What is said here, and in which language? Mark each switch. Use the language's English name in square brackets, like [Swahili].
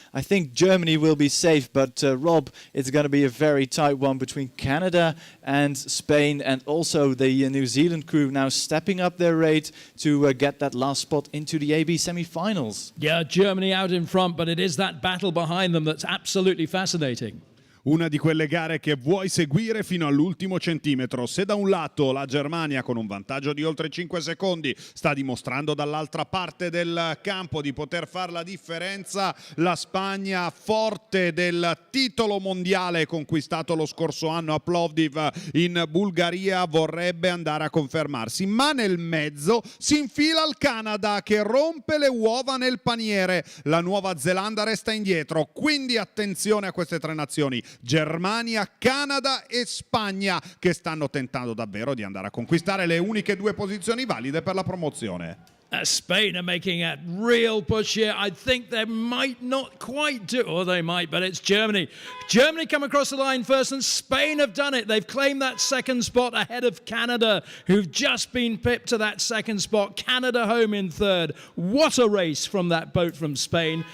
[English] I think Germany will be safe, but Rob, it's going to be a very tight one between Canada and Spain, and also the New Zealand crew now stepping up their rate to get that last spot into the AB semi-finals. Yeah, Germany out in front, but it is that battle behind them that's absolutely fascinating. [Italian] Una di quelle gare che vuoi seguire fino all'ultimo centimetro. Se da un lato la Germania con un vantaggio di oltre 5 secondi sta dimostrando dall'altra parte del campo di poter fare la differenza, la Spagna, forte del titolo mondiale conquistato lo scorso anno a Plovdiv in Bulgaria, vorrebbe andare a confermarsi. Ma nel mezzo si infila il Canada che rompe le uova nel paniere. La Nuova Zelanda resta indietro, quindi attenzione a queste tre nazioni. Germania, Canada e Spagna che stanno tentando davvero di andare a conquistare le uniche due posizioni valide per la promozione. [English] Spain are making a real push here. I think they might not quite do, or they might, but it's Germany. Germany come across the line first, and Spain have done it. They've claimed that second spot ahead of Canada, who've just been pipped to that second spot. Canada home in third. What a race from that boat from Spain.